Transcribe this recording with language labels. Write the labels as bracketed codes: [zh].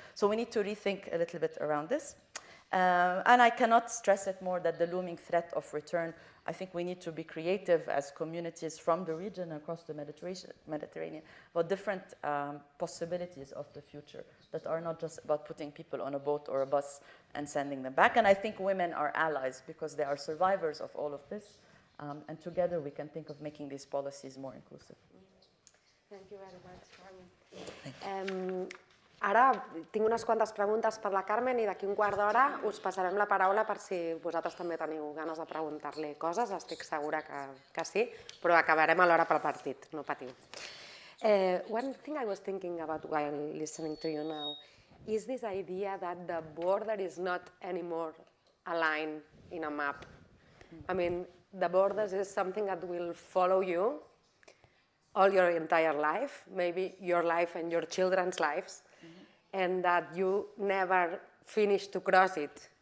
[en] So we need to rethink a little bit around this. And I cannot stress it more that the looming threat of return, I think we need to be creative as communities from the region across the Mediterranean about different possibilities of the future that are not just about putting people on a boat or a bus and sending them back. And I think women are allies because they are survivors of all of this. And together we can think of making these policies more inclusive. Thank you very much, Carmen. [ca] Ara tinc unes quantes preguntes per la Carmen i d'aquí un quart d'hora us passarem la paraula per si vosaltres també teniu ganes de preguntar-li coses. Estic segura que sí, però acabarem a l'hora pel partit, no patiu. [en] One thing I was thinking about while listening to you now is this idea that the border is not anymore a line in a map. I mean, the borders is something that will follow you all your entire life, maybe your life and your children's lives, and that you never finish to cross it.